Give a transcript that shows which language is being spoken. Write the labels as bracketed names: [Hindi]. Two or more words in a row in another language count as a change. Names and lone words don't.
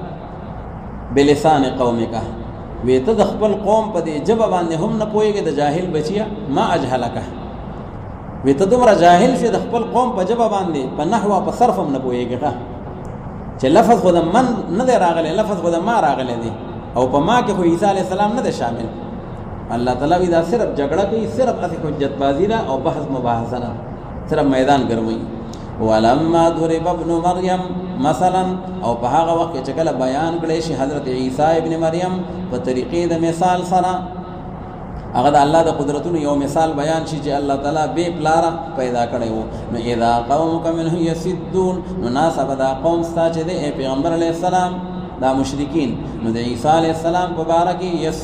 [Arabic] بلسان قومک [Pashto] وی ته د خپل قوم په دې ژبه باندې هم نه پوهېږې د جاهل بچیه [Arabic] ما اجهلک [Pashto] وی ته دومره جاهل شې د خپل قوم په ژبه باندې په نحو په صرف هم نه پوهېږې چې لفظ خو د من نه دی راغلی لفظ خو د ما راغلی دی او په ما کې خو عیسی علیه السلام نه دی شامل الله تعالی وی دا صرف جګړه کوي صرف اسی حجت بازی ده او بحث مباحثه ده صرف میدان ګرموي [Arabic] ولما ضرب ابن مریم مثلا [Pashto] او په هغه وخت چې کله بیان کړی شي حضرت عیسی ابن مریم په طریقې د مثال سره هغه د الله د قدرتونو یو مثال بیان شي چې الله تعالی بے پلاره پیدا کړی وو نو [Arabic] اذا قومک منه یصدون [Pashto] نو ناسب دا قوم ستا چې دی پیغمبر علیه السلام دا مشرکین نو د عیسی علیہ السلام په باره کې